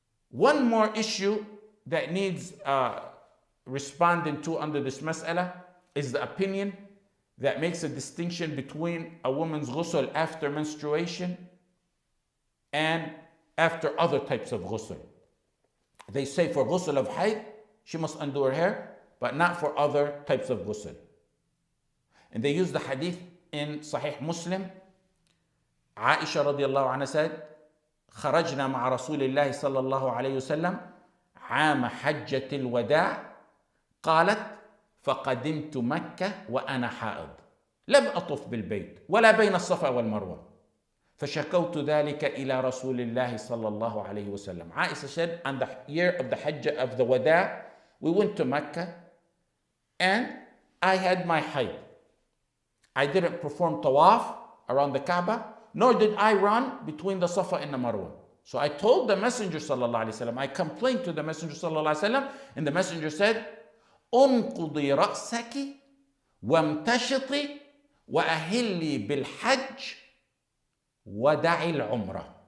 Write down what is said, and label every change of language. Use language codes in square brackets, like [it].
[en] One more issue that needs responding to under this mas'ala is the opinion that makes a distinction between a woman's ghusl after menstruation and after other types of ghusl. They say for ghusl of hayd, she must undo her hair, but not for other types of ghusl. And they use the hadith in Sahih Muslim. Aisha radiallahu anha said, [ar] خرجنا مع رسول الله صلى الله عليه وسلم عام حجة الوداع قالت فقدمت مكة وأنا حائض لم أطف بالبيت ولا بين الصفا والمروة فشكوت ذلك إلى رسول الله صلى الله عليه وسلم. [en] Aisha said, on the year of the Hajj of the Wada, we went to Mecca and I had my hayd. I didn't perform tawaf around the Kaaba, nor did I run between the Safa and the Marwa. So I told the Messenger sallallahu alaihi wasallam, I complained to the Messenger sallallahu alaihi wasallam, and the Messenger said, [ar] انقضي رأسك وامتشطي وأهلي بالحج ودعي العمرة.